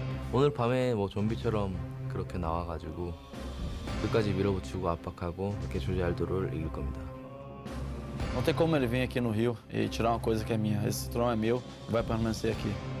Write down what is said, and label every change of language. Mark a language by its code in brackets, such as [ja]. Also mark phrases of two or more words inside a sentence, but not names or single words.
[ko] 오늘 밤에 뭐 좀비처럼 그렇게 나와가지고 끝까지 밀어붙이고 압박하고 이렇게 조지 알도를 이길 겁니다. [pt] Não tem como ele vir aqui no Rio e tirar uma coisa que é minha. Esse trono é meu, vai permanecer aqui.